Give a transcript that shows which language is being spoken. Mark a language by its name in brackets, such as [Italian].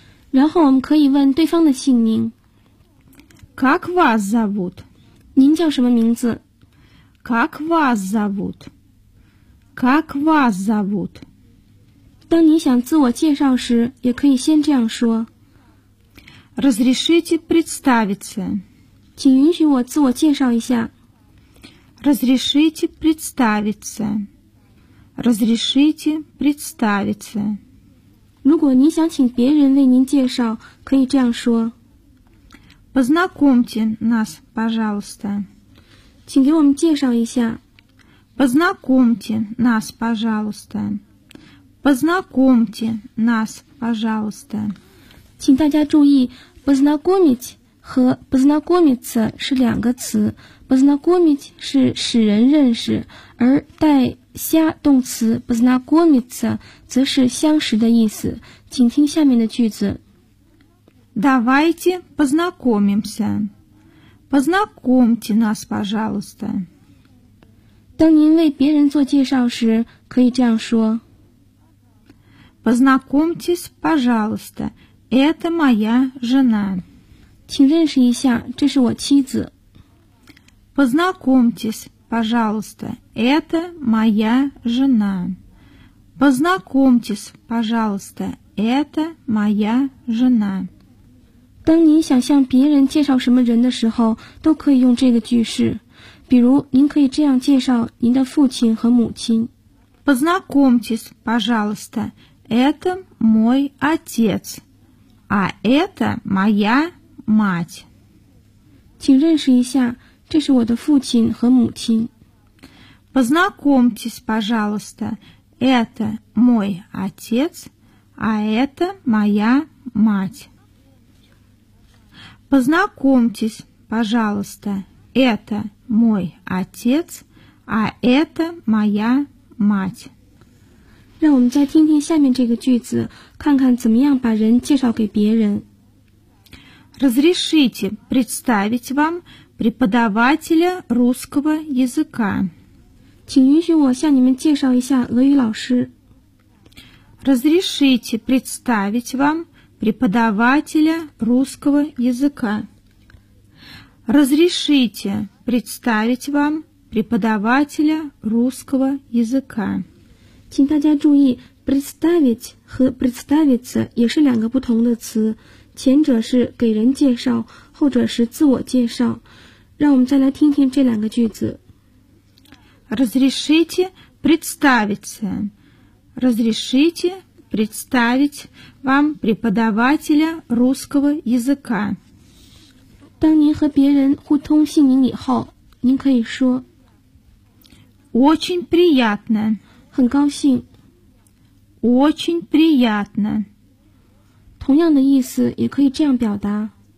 [Chinese] 然后我们可以问对方的姓名。 [Russian] Как вас зовут? [Chinese] 您叫什么名字? [Russian] Как вас зовут? Как вас зовут? [Chinese] 当你想自我介绍时，也可以先这样说。 [Russian] Разрешите представиться. [Chinese] 请允许我自我介绍一下。 [Russian] Разрешите представиться. Разрешите представиться. [Chinese] 如果您想请别人为您介绍，可以这样说 [Russian] Познакомьте нас, пожалуйста. [Chinese] 请给我们介绍一下 [Russian] Познакомьте нас, пожалуйста. Познакомьте нас, пожалуйста. [Chinese] 请大家注意 познакомить 和 познакомиться 是两个词 познакомить 是使人认识而带下动词 познакомиться 则是相识的意思请听下面的句子 [Russian] Давайте познакомимся Познакомьте нас, пожалуйста [Chinese] 当您为别人做介绍时可以这样说 [Russian] Познакомьтесь, пожалуйста Это моя жена [Chinese] 请认识一下这是我妻子 [Russian] Познакомьтесь,Пожалуйста, это моя жена. Познакомьтесь, пожалуйста, это моя жена. [Chinese] 当您想向别人介绍什么人的时候，都可以用这个句式。比如，您可以这样介绍您的父亲和母亲。 [Russian] Познакомьтесь, пожалуйста, это мой отец, а это моя мать. [Chinese] 请认识一下。这是我的父亲和母亲。 [Russian] Познакомьтесь, пожалуйста. Это мой отец, а это моя мать. Познакомьтесь, пожалуйста. Это мой отец, а это моя мать. [Chinese] 让我们再听听下面这个句子，看看怎么样把人介绍给别人。 [Russian] Разрешите представить вам преподавателя русского языка. [Chinese] 请允许我向你们介绍一下俄语老师。 [Russian] Разрешите представить вам преподавателя русского языка. Разрешите представить вам преподавателя русского языка. [Chinese] 请大家注意 представить 和 представиться 也是两个不同的词前者是给人介绍后者是自我介绍让我们再来听听这两个句子 [Russian] Разрешите представиться Разрешите представить вам преподавателя русского языка [Chinese] 当您和别人互通姓名以后您可以说 [Russian] Очень приятно [Chinese] 很高兴 [Russian] Очень приятно [Chinese] 同样的意思也可以这样表达